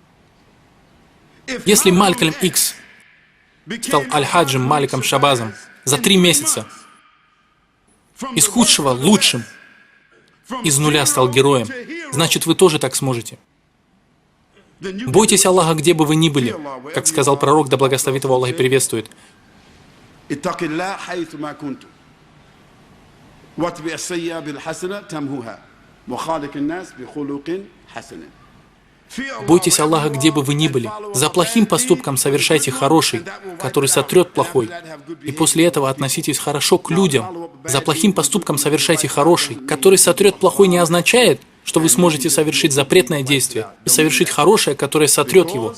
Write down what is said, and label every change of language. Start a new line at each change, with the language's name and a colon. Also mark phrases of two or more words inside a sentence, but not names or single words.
Russian: Если Малькольм Икс стал Аль-Хаджем Маликом Шабазом за 3 месяца, из худшего лучшим, из нуля стал героем, значит, вы тоже так сможете. Бойтесь Аллаха, где бы вы ни были, как сказал пророк, да благословит его Аллах и приветствует.
Arabic: اتق الله حيث ما كنت واتبع السيئة بالحسنة تمهها وخالق الناس بخلق حسن.
Russian: Бойтесь Аллаха, где бы вы ни были. За плохим поступком совершайте хороший, который сотрет плохой. И после этого относитесь хорошо к людям. За плохим поступком совершайте хороший, который сотрет плохой, не означает, что вы сможете совершить запретное действие и совершить хорошее, которое сотрет его.